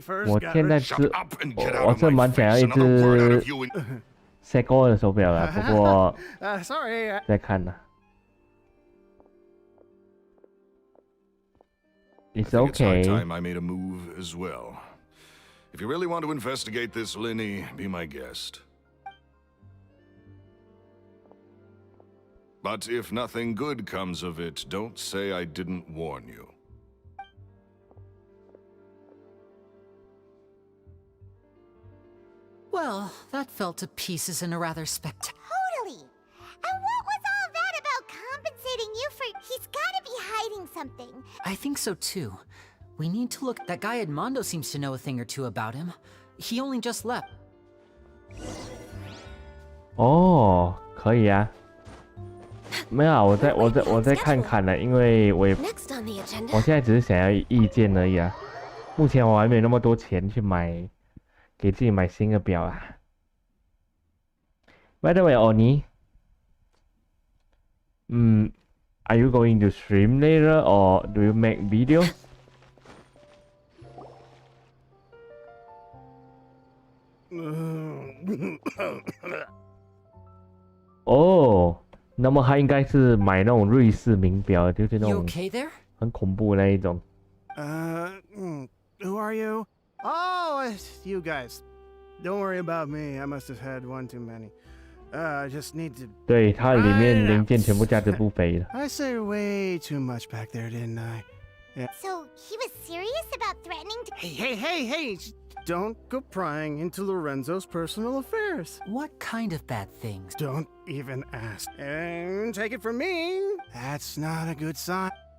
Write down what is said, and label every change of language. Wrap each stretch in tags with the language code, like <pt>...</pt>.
<zh>我现在是，我是蛮想要一只Sego 的手表的，不过再看呢。</zh> <en>It's okay. It's high time I made a move as well. If you really want to investigate this, Lyney, be my guest. But if nothing good comes of it, don't say I didn't warn you. Well, that fell to pieces in a rather spectacular... Totally! And what was all that about compensating you for... He's gotta be hiding something. I think so too. We need to look... That guy Edmondo seems to know a thing or two about him. He only just left.</en> <zh>哦，可以啊。没有啊，我在看看了，因为我现在只是想要意见而已啊。目前我还没有那么多钱去买，给自己买新的表啊。</zh> <en>By the way, Oni, are you going to stream later or do you make videos?</en> <zh>哦。那么他应该是买那种瑞士名表，就是那种很恐怖的那一种。</zh> <en>Who are you? Oh, it's you guys. Don't worry about me. I must have had one too many. I just need to.</en> <zh>对，它里面零件全部价值不菲的。</zh> <en>I said way too much back there, didn't I? Yeah. So he was serious about threatening to... Hey! Don't go prying into Lorenzo's personal affairs. What kind of bad things? Don't even ask. And take it from me, that's not a good sign.</en>